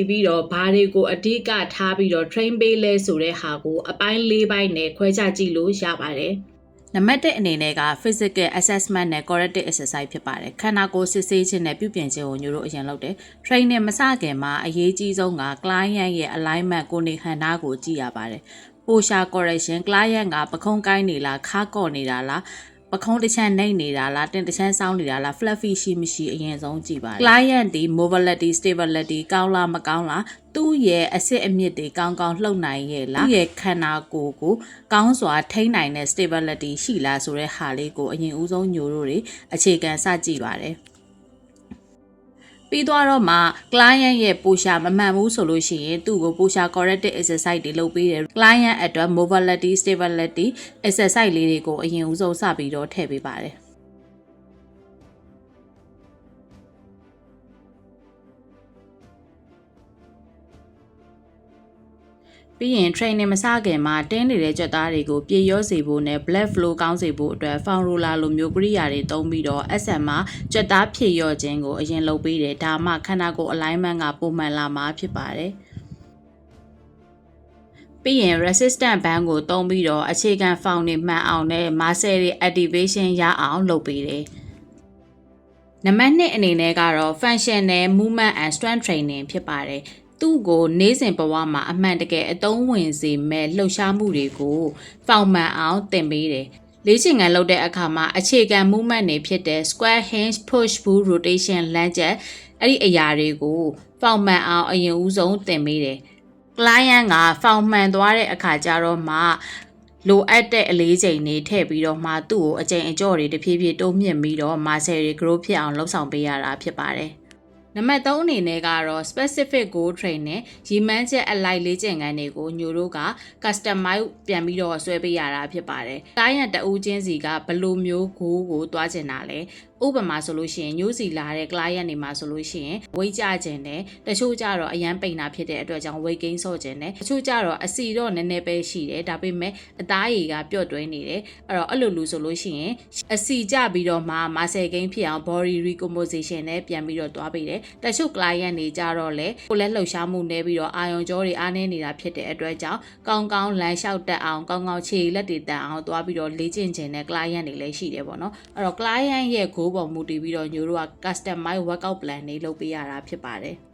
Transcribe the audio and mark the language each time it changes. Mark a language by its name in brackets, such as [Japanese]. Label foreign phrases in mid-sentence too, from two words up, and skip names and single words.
[Burmese] ပြီးတော့ဘာတွေကိုအဓိကထားပြီးတော့ train ပေးလဲဆိုတဲ့ဟာကိုအပိုင်း၄ပိုင်းနဲ့ခွဲခြားကြည့်လို့ရပါတယ်။နံပါတ်1အနေနဲ့က [English] physical assessment [Burmese] နဲ့ [English] corrective exercise [Burmese] ဖြစ်ပါတယ်ခန္ဓာကိုယ်စစ်ဆေးခြင်းနဲ့ပြုပြင်ခြင်း ကိုညိုတို့အရင်လုပ်တယ် training မစခင်မှာအရေးကြီးဆုံးက client ရဲ့ alignment ကိုနေဟန်နာကိုကြည့်ရပါတယ် [English] posture correction [Burmese] client ကပခုံးကိုင်းနေလားခါကော့နေတာလားပခုံးတစ်ချမ်းနှိမ့်နေတာလားတင်တစ်ချမ်းစောင်းနေတာလား fluffy ရှိမရှိအရင်ဆုံးကြည့်ပါ client ဒီ [English] mobility stability [Burmese] ကောင်းလားမကောင်းလားသူ့ရဲ့အစစ်အမြစ်တွေကောင်းကောင်းလှုပ်နိုင်ရဲ့လားသူ့ရဲ့ခန္ဓာကိုယ်ကိုကောင်းစွာထိန်းနိုင်တဲ့ stability ရှိလားဆိုတဲ့ဟာလေးကိုအရင်ဦးဆုံးညိုတို့တွေအခြေခံစကြည့်ပါတယ် ပြီးတော့မှ client ရဲ့ posture မမှန်ဘူးဆိုလို့ရှိရင်သူ့ကို [English] posture corrective exercise [Burmese] တွေလုပ်ပေးတယ် client အတွက် [English] mobility stability exercise [Burmese] လေးတွေကိုအရင်ဦးဆုံးစပြီးတော့ထည့်ပေးပါတယ် ပြီးရင် training မစခင်မှာတင်းနေတဲ့ကြွက်သားတွေကိုပြေရောစေဖို့နဲ့ [English] blood flow [Burmese] ကောင်းစေဖို့အတွက် [English] foam roller [Burmese] လိုမျိုးကိရိယာတွေသုံးပြီးတော့ SM မှာကြွက်သားဖြည့်ရော့ခြင်းကိုအရင်လုပ်ပေးတယ်ဒါမှခန္ဓာကိုယ် alignment ကပုံမှန်လာမှာဖြစ်ပါတယ် ပြီးရင် [English] resistant band [Burmese] ကိုသုံးပြီးတော့အခြေခံ foam တွေမှန်အောင်နဲ့ muscle တွေ activation ရအောင်လုပ်ပေးတယ်နံပါတ်2အနေနဲ့ကတော့ [English] functional movement and strength training [Burmese] ဖြစ်ပါတယ်သူ့ကို နေ့စဉ်ဘဝမှာအမှန်တကယ်အသုံးဝင်စေမဲ့လှုပ်ရှားမှုတွေကိုဖောင်မှန်အောင်သင်ပေးတယ်။လေ့ကျင့်ခန်းလုပ်တဲ့အခါမှာအခြေခံ movement တွေဖြစ်တဲ့ [English] squat hinge push pull rotation lunge [Burmese] အဲ့ဒီအရာတွေကိုဖောင်မှန်အောင်အရင်ဦးဆုံးသင်ပေးတယ်။ client ကဖောင်မှန်သွားတဲ့အခါကျတော့မှလိုအပ်တဲ့အလေး ချိန်တွေထည့်ပြီးတော့မှသူ့ကိုအချိန်အကျော့တွေတဖြည်းဖြည်းတိုးမြင့်ပြီးတော့ muscle တွေ grow ဖြစ်အောင်လှုပ်ဆောင်ပေးရတာဖြစ်ပါတယ်။နံပါတ်3အနေနဲ့ကတော့ [English] specific goal training [Burmese] ရည်မှန်းချက်အလိုက်လေ့ကျင့်ခန်းတွေကိုညိုတို့က customize ပြန်ပြီး တော့ဆွဲပေးရတာဖြစ်ပါတယ်။ client တဦးချင်းစီကဘယ်လိုမျိုး goal ကိုတွားချင်တာလဲဥပမာဆိုလို့ရှိရင်ညိုးစီလာတဲ့ client တွေမှာဆိုလို့ရှိရင် weight ကျခြင်းနဲ့တချို့ ကျတော့အရန်ပိန်တာဖြစ်တဲ့အတွက်ကြောင့် [English] weight gain [Burmese] ဆော့ခြင်းနဲ့တချို့ကျတော့အစီတော့နည်းနည်းပဲရှိတယ်ဒါပေမဲ့အသားရည်ကပျော့တွင်းနေတယ်အဲ့လိုလူဆိုလို့ရှိရင်အစီကျပြီးတော့မှ [English] muscle gain [Burmese] ဖြစ်အောင် [English] body recomposition [Burmese] နဲ့ပြန်ပြီးတော့တွားပေးတယ်တချို့ client တွေကြတော့လေကိုယ်လက်လှုပ်ရှားမှုနေပြီးတော့အာရုံကြောတွေအားနည်းနေတာဖြစ်တဲ့အတွက်ကြောင့်ကောင်းကောင်းလမ်းလျှောက်တက်အောင်ကောင်းကောင်းခြေလက်တွေတက်အောင်တွားပြီးတော့လေ့ကျင့်ခြင်းနဲ့ client တွေလည်းရှိတယ်ပေါ့နော်အဲ့တော့ client ရဲ့ goal ပေါ်မူတည်ပြီးတော့ညိုတို့က [English] customize workout plan [Burmese] တွေလုပ်ပေးရတာဖြစ်ပါတယ်